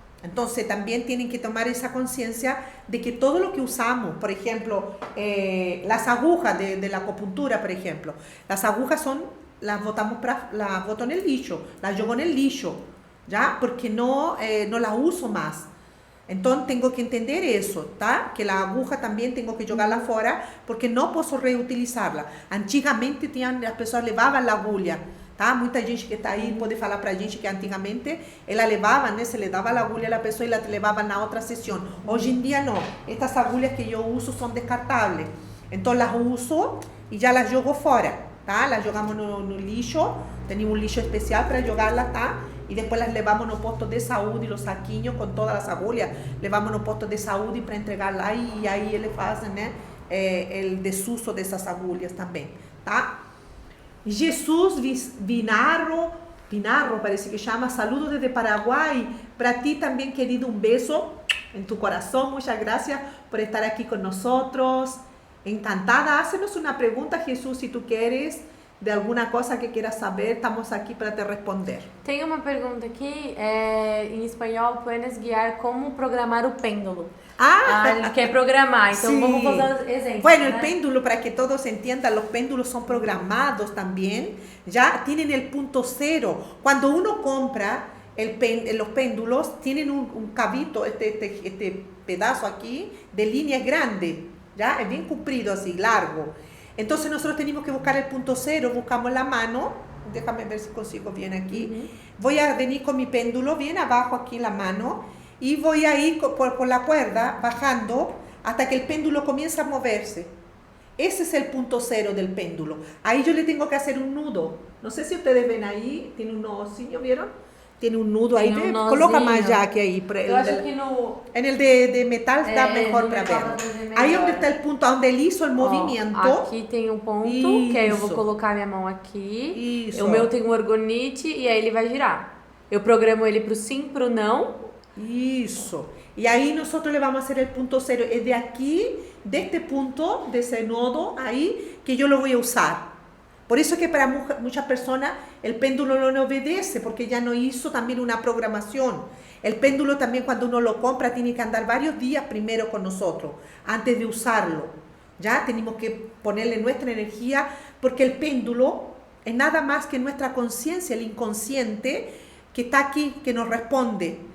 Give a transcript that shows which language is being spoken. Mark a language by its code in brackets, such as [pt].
[es] Entonces también tienen que tomar esa conciencia de que todo lo que usamos, por ejemplo, las agujas de la acupuntura, por ejemplo, las agujas las boto en el lixo, las llevo en el lixo, ¿ya? Porque no las uso más. Entonces tengo que entender eso, ¿tá? Que la aguja también tengo que jogarla fuera porque no puedo reutilizarla. Antigamente las personas levaban la agulha, tá? [pt] Muita gente que está aí pode falar pra gente que antigamente ela levava, né? Se le dava a agulha a pessoa e la levava na outra sessão. Hoje em dia não. Estas agulhas que eu uso são descartáveis. Então las uso e já las jogo fora, tá? [es] Las jogamos no lixo. Tenemos un lixo especial para jogarlas, tá? Y después las levamos no posto de saúde, los saquinhos con todas las agulhas, levamos no posto de saúde para entregarlas y [pt] ahí eles fazem, [es] né? [pt] El desuso dessas agulhas também, tá? [es] Jesus Vinarro, parece que chama, saludos desde Paraguay. Para ti también, querido, un beso en tu corazón. Muchas gracias por estar aquí con nosotros. Encantada. Hácenos una pregunta, Jesús, si tú quieres, de alguna cosa que quieras saber. Estamos aquí para te responder. [pt] Tem uma pergunta aqui, em espanhol, [es] puedes guiar como programar [pt] o pêndulo. Ele quer programar, então vamos fazer exemplos. [es] Bueno, el péndulo, para que todos entiendan, los péndulos son programados también, ya tienen el punto cero. Cuando uno compra los péndulos, tienen un cabito, este pedazo aquí, de línea grande, ya es bien comprido así, largo. Entonces nosotros tenemos que buscar el punto cero, buscamos la mano, déjame ver si consigo bien aquí. Voy a venir con mi péndulo bien abajo aquí en la mano y voy a ir por la cuerda bajando hasta que el péndulo comience a moverse. Ese es el punto cero del péndulo. Ahí yo le tengo que hacer un nudo. No sé si ustedes ven ahí, tiene un nozinho, ¿vieron? Tiene un nudo ahí, coloca más ya que ahí. En el de metal está mejor para ver. [pt] Aí onde está o ponto, onde ele hizo o movimento. Aqui tem um ponto, que aí eu vou colocar minha mão aqui. Isso. O meu tem um orgonite e aí ele vai girar. Eu programo ele pro sim, pro não. Isso. E aí nós vamos fazer o ponto cero. É de aqui, deste ponto, desse nodo aí, que eu lo vou usar. [es] Por eso es que para muchas personas el péndulo no obedece, porque ya no hizo también una programación. El péndulo también, cuando uno lo compra, tiene que andar varios días primero con nosotros, antes de usarlo. Ya tenemos que ponerle nuestra energía, porque el péndulo es nada más que nuestra conciencia, el inconsciente que está aquí, que nos responde.